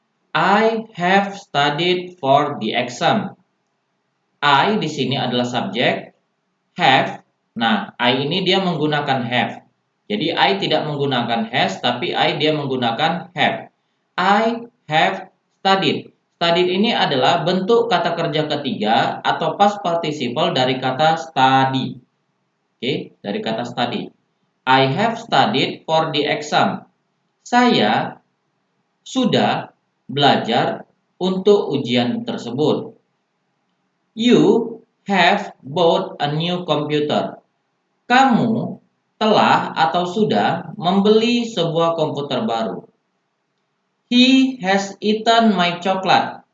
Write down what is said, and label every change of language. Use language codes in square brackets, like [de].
[en] I have studied for the exam. [id] I di sini adalah subjek, have. Nah, I ini dia menggunakan have. Jadi I tidak menggunakan has, tapi I dia menggunakan have. [en] I have studied. [id] Studied ini adalah bentuk kata kerja ketiga atau past participle dari kata study. Oke, dari kata study. [en] I have studied for the exam. [id] Saya sudah belajar untuk ujian tersebut. [en] You have bought a new computer. [id] Kamu telah atau sudah membeli sebuah komputer baru. [en] He has eaten my chocolate.